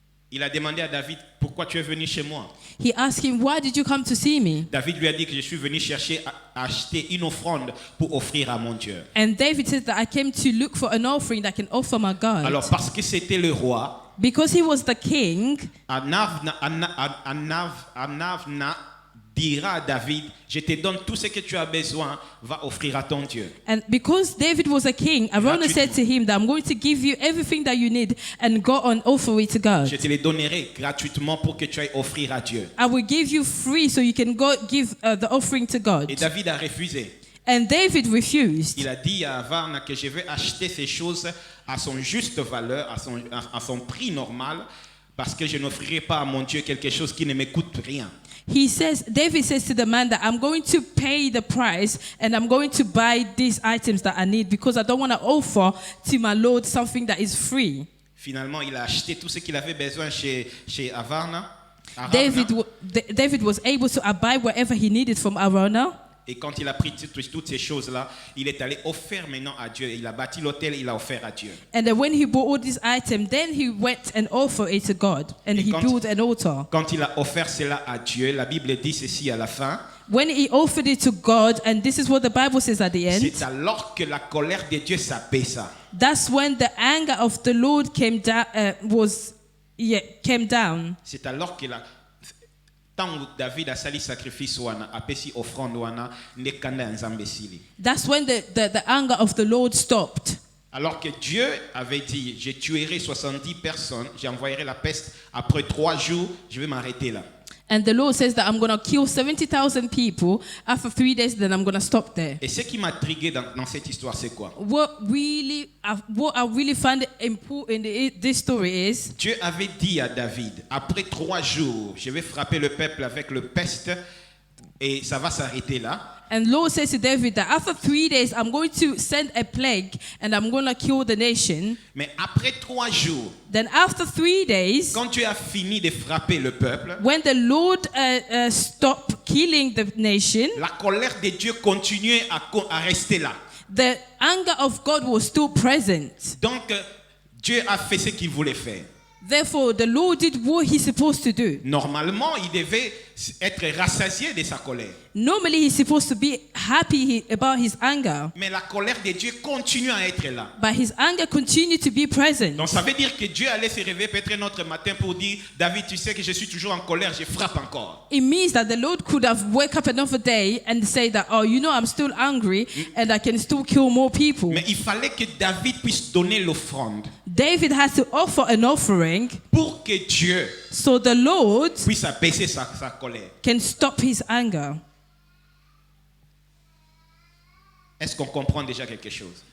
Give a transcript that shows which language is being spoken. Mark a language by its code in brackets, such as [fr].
[fr] il a demandé à David, pourquoi tu es venu chez moi? [en] he asked him, why did you come to see me? [fr] David lui a dit que je suis venu chercher à acheter une offrande pour offrir à mon Dieu. [en] And David said that I came to look for an offering that I can offer my God. [fr] Alors parce que c'était le roi, [en] Because he was the king, [fr] Anavna dira à David, je te donne tout ce que tu as besoin, va offrir à ton Dieu. [en] and because David was a king, Arona said to him that I'm going to give you everything that you need and go and offer it to God. [fr] Je te les donnerai gratuitement pour que tu ailles offrir à Dieu. [en] I will give you free so you can go give the offering to God. [fr] Et David a refusé. [en] And David refused. [fr] Il a dit à Avarna que je vais acheter ces choses à son juste valeur, à son prix normal, parce que je n'offrirai pas à mon Dieu quelque chose qui ne me coûte rien. [en] David says to the man that I'm going to pay the price and I'm going to buy these items that I need because I don't want to offer to my Lord something that is free. [fr] Finalement, il a acheté tout ce qu'il avait besoin chez Avarna. [en] David was able to buy whatever he needed from Arona. [fr] Et quand il a pris toutes ces choses-là, il est allé offrir maintenant à Dieu. Il a bâti l'autel, il a offert à Dieu. [en] And then when he bought all these items, then he went and offered it to God. And he built an altar. [fr] Quand il a offert cela à Dieu, la Bible dit ceci à la fin. [en] When he offered it to God, and this is what the Bible says at the end. [fr] C'est alors que la colère de Dieu s'apaisa. [en] That's when the anger of the Lord came down. Came down. [fr] C'est alors que tant David a sali sacrifice [ln] wana apesi offrande wana nekanda nzambe sili. [en] That's when the anger of the Lord stopped. [fr] Alors que Dieu avait dit, je tuerai 70 personnes, j'envoyerai la peste, après 3 jours, je vais m'arrêter là. [en] And the Lord says that I'm going to kill 70,000 people. After 3 days, then I'm going to stop there. [fr] Et ce qui m'a intrigué dans cette histoire, c'est quoi? [en] What I really find important in this story is [fr] Dieu avait dit à David, après 3 jours, je vais frapper le peuple avec le peste et ça va s'arrêter là. [en] And Lord says to David that after 3 days, I'm going to send a plague and I'm going to kill the nation. [fr] Mais après 3 jours, [en] Then after 3 days, [fr] quand tu as fini de frapper le peuple, [en] when the Lord stopped killing the nation, [fr] la colère de Dieu continuait à rester là. [en] the anger of God was still present. [fr] Donc, Dieu a fait ce qu'il voulait faire. [en] Therefore, the Lord did what he's supposed to do. [fr] Normalement, il devait être rassasié de sa colère. [en] Normally, he's supposed to be happy about his anger, [fr] Mais la colère de Dieu continue à être là. [en] but his anger continued to be present. [fr] Donc ça veut dire que Dieu allait se réveiller peut-être un autre matin pour dire, David, tu sais que je suis toujours en colère, je frappe encore. [en] It means that the Lord could have woke up another day and say that, oh, you know, I'm still angry and I can still kill more people. [fr] Mais il fallait que David puisse donner l'offrande [en] David has to offer an offering [fr] pour que Dieu [en] so the Lord [fr] puisse abaisser sa colère. [en] can stop his anger. [fr] Est-ce qu'on comprend déjà quelque chose?